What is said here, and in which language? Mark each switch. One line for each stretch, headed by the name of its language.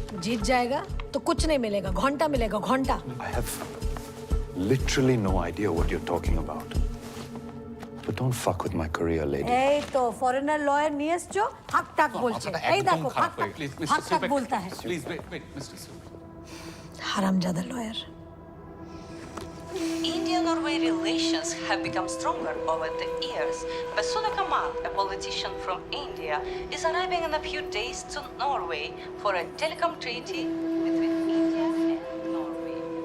Hindi: जीत जाएगा तो कुछ नहीं मिलेगा, घंटा मिलेगा, घंटा.
English: I have literally no idea what you're talking about. But don't fuck with my career, lady.
Bangla: এই তো ফরেনার লয়ার নিয়ে এসছো, হাক টাক বলছে. এই দেখো হাক টাক
Hindi: बोलता है.
English: Please wait, Mr. Silva.
Hindi: हरामजादा lawyer.
English: India-Norway relations have become stronger over the years. Basudha Kamal, a politician from India, is arriving in a few days to Norway for a telecom treaty between India and Norway.